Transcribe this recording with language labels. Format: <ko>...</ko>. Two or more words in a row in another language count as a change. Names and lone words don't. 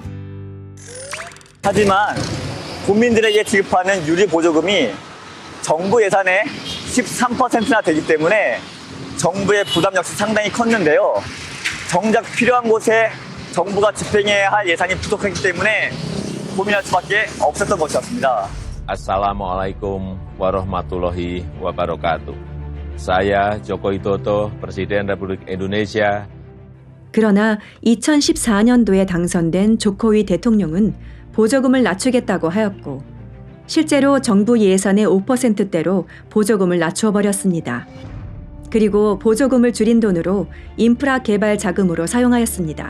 <ko>하지만 국민들에게 지급하는 유류 보조금이 정부 예산의 13%나 되기 때문에 정부의 부담 역시 상당히 컸는데요. 정작 필요한 곳에 정부가 집행해야 할 예산이 부족하기 때문에 고민할 수밖에 없었던 것이었습니다.</ko> <ar>السلام عليكم ورحمة الله وبركاته.</ar> <id>Saya Joko Widodo, Presiden Republik Indonesia.</id> <ko>그러나 2014년도에 당선된 조코위 대통령은 보조금을 낮추겠다고 하였고 실제로 정부 예산의 5%대로 보조금을 낮추어 버렸습니다. 그리고 보조금을 줄인 돈으로 인프라 개발 자금으로 사용하였습니다.</ko>